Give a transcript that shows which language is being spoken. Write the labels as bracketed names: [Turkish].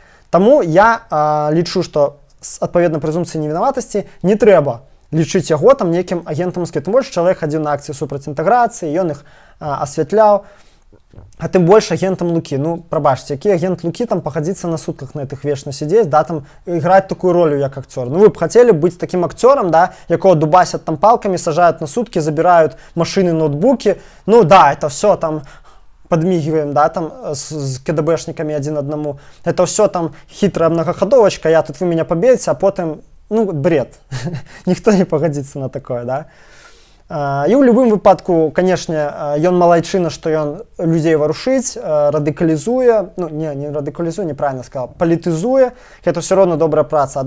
[Belarusian] Таму я лічу, што адпаведна прэзумпцыі невінаватасці не трэба лічыць яго там нейкім агентам Масквы. Тым больш чалавек хадзіў на акцыі супраць інтэграцыі, ён іх асвятляў, а тым больш агентам Лукі. Ну, прабачце, які агент Лукі там пахадзіцца на сутках на гэтых вечна сидзець, да, там іграць такую ролю як акцёр. Ну, вы б хацелі быць такім акцёрам, да, якого дубасят там палкамі, сажают на суткі, забіраюць машыны, ноутбукі. [Russian] Ну, да, это все там подмигиваем, да, там с КДБшниками один одному. Это все там хитрая многоходовочка, я тут вы меня победите, а потом, ну, бред. Никто не погодится на такое, да. [Belarusian] І ў любым выпадку, канешне, ён малайчына, што ён людзей варушыць, радыкалізуе, ну, не радыкалізуе, [Russian] неправильно сказал, [Belarusian] палітызуе, гэта ўсё роўна добрая праца.